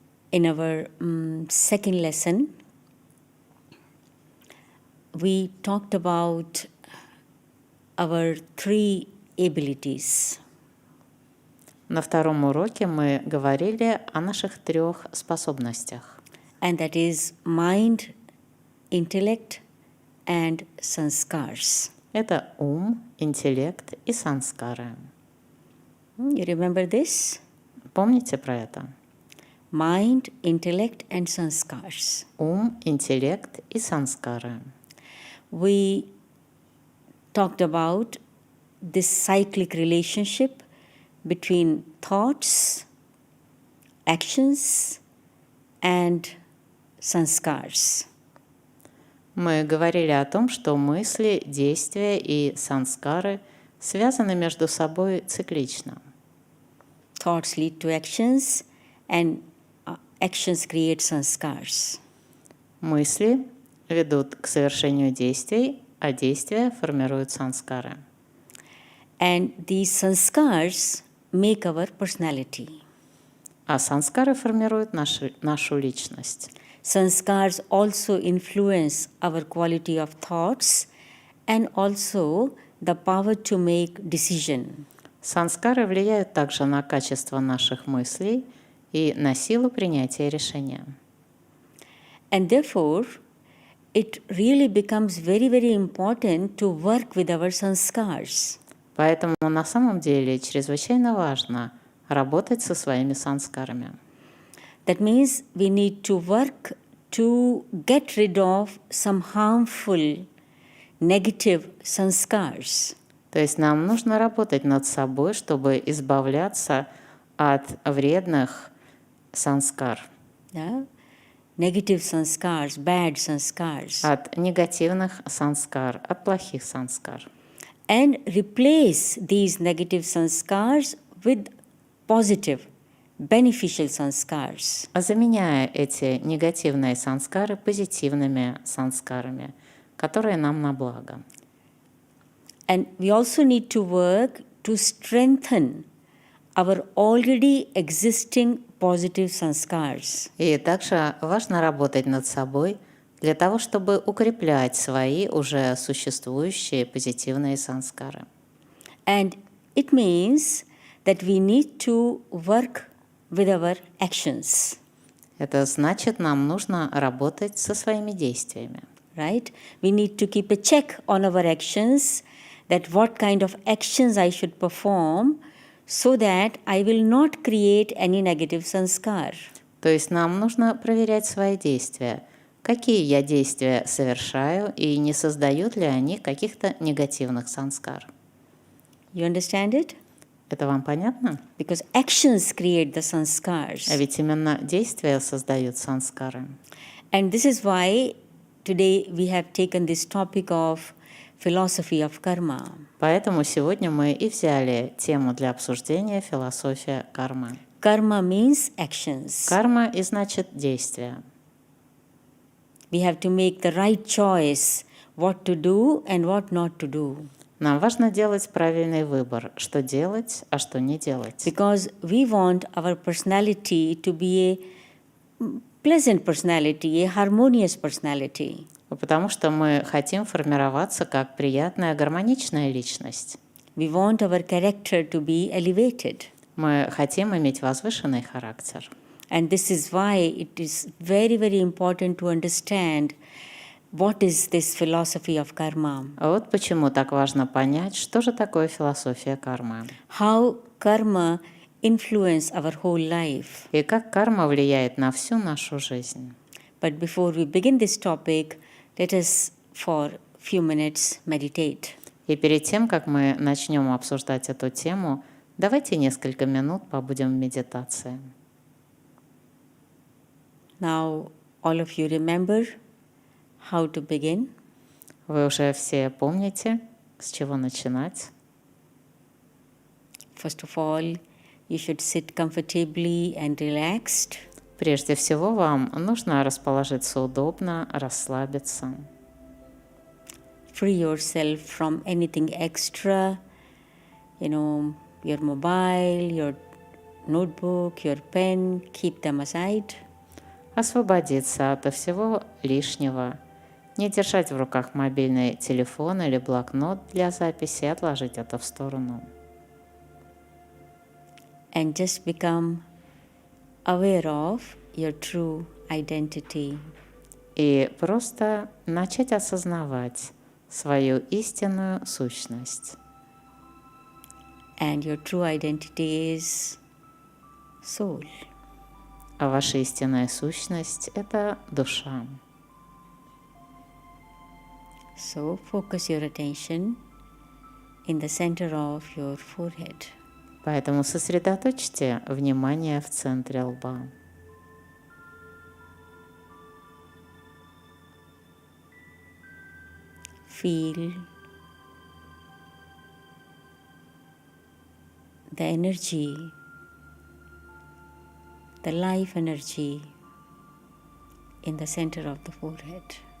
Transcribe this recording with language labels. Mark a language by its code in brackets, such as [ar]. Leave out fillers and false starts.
[en] In our second lesson, we talked about our three abilities. [ru] На втором уроке мы говорили о наших 3 способностях. [en] And that is mind, intellect, and sanskars. [ru] Это ум, интеллект и санскары. [en] You remember this? [ru] Помните про это? [en] Mind, intellect, and sanskars. [ru] Ум, интеллект и санскары. [en] We talked about this cyclic relationship between thoughts, actions, and sanskars. [ru] Мы говорили о том, что мысли, действия и санскары связаны между собой циклично. [en] Thoughts lead to actions, and actions create sanskars. [ru] Мысли ведут к совершению действий, а действия формируют санскары. [en] And these sanskars make our personality. [ru] А санскары формируют нашу личность. [en] Sanskars also influence our quality of thoughts and also the power to make decision. [ru] Санскары влияют также на качество наших мыслей и на силу принятия решения. [en] And therefore, it really becomes very, very important to work with our sanskars. [ru] Поэтому на самом деле чрезвычайно важно работать со своими санскарами. [en] That means we need to work to get rid of some harmful, negative sanskars. [ru] То есть нам нужно работать над собой, чтобы избавляться от вредных санскар, [en] Yeah? Negative sanskars, bad sanskars. [ru] от негативных санскар, от плохих санскар. [en] And replace these negative sanskars with positive, beneficial sanskars. [ru] Заменяя эти негативные санскары позитивными санскарами, которые нам на благо. [en] And we also need to work to strengthen our already existing positive sanskars. [ru] И также важно работать над собой для того, чтобы укреплять свои уже существующие позитивные санскары. [en] And it means that we need to work with our actions. [ru] Это значит, нам нужно работать со своими действиями. [en] Right? We need to keep a check on our actions, that what kind of actions I should perform so that I will not create any negative sanskar. [ru] То есть нам нужно проверять свои действия. Какие я действия совершаю и не создают ли они каких-то негативных санскар. [en] You understand it? [ru] Это вам понятно? [en] Because actions create the sanskars. [ru] А ведь именно действия создают санскары. [en] And this is why today we have taken this topic of philosophy of karma. [ru] Поэтому сегодня мы и взяли тему для обсуждения философия кармы. [en] Karma means actions. [ru] Карма и значит действия. [en] We have to make the right choice what to do and what not to do. [ru] Нам важно делать правильный выбор, что делать, а что не делать. [en] Because we want our personality to be a pleasant personality, a harmonious personality. [ru] Потому что мы хотим формироваться как приятная, гармоничная личность. [en] We want our character to be elevated. [ru] Мы хотим иметь возвышенный характер. [en] And this is why it is very, very important to understand what is this philosophy of karma. [ru] А вот почему так важно понять, что же такое философия кармы. [en] How karma influence our whole life. [ru] И как карма влияет на всю нашу жизнь. [en] But before we begin this topic, let us for few minutes meditate. [ru] И перед тем, как мы начнем обсуждать эту тему, давайте несколько минут побудем в медитации. [en] Now, all of you remember how to begin. [ru] Вы уже все помните, с чего начинать. [en] First of all, you should sit comfortably and relaxed. [ru] Прежде всего, вам нужно расположиться удобно, расслабиться. [en] Free yourself from anything extra, your mobile, your notebook, your pen, keep them aside. [ru] Освободиться от всего лишнего. Не держать в руках мобильный телефон или блокнот для записи, отложить это в сторону. [en] And just become aware of your true identity. [ru] И просто начать осознавать свою истинную сущность. [en] And your true identity is soul. [ru] А ваша истинная сущность – это душа. [en] So focus your attention in the center of your forehead. [ru] Поэтому сосредоточьте внимание в центре лба. [en] Feel the energy, the life energy in the center of the forehead.